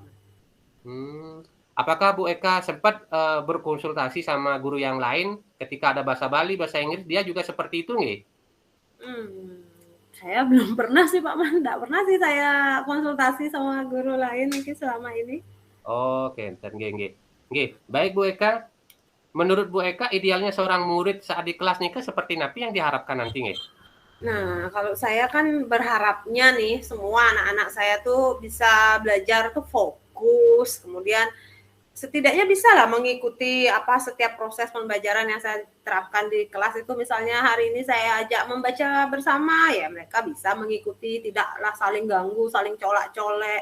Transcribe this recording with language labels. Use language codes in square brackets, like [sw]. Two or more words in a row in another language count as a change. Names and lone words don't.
[id] Hmm. Apakah Bu Eka sempat berkonsultasi sama guru yang lain ketika ada bahasa Bali, bahasa Inggris, dia juga seperti itu nggih? Saya belum pernah sih Pak Man, enggak pernah sih saya konsultasi sama guru lain mungkin selama ini. [ban] Oh, kenten nggih, nggih. Nggih, [id] baik Bu Eka. Menurut Bu Eka, idealnya seorang murid saat di kelas nih seperti napi yang diharapkan nanti nggih? Nah, kalau saya kan berharapnya nih semua anak-anak saya tuh bisa belajar tuh fokus, kemudian setidaknya bisa lah mengikuti apa setiap proses pembelajaran yang saya terapkan di kelas itu misalnya hari ini saya ajak membaca bersama ya mereka bisa mengikuti tidaklah saling ganggu, saling colak-colek.